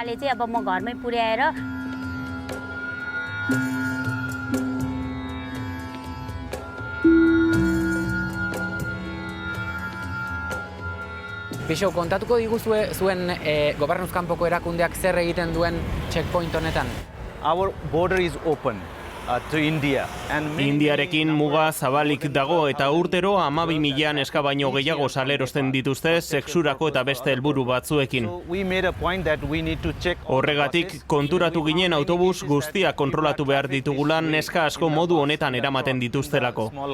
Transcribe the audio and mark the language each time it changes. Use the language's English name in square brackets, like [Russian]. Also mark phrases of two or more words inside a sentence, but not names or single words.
[Basque] Pixo, kontatuko diguzue zuen gobernuz kanpoko erakundeak zer egiten duen checkpoint honetan? [English] Our border is open to India. [Basque] Indiarekin muga zabalik dago eta urtero 12.000 neska baino gehiago salerosten dituzte sexurako eta beste helburu batzuekin. Horregatik konturatu ginen autobus guztiak kontrolatu behar ditugulan neska asko modu honetan eramaten dituztelako.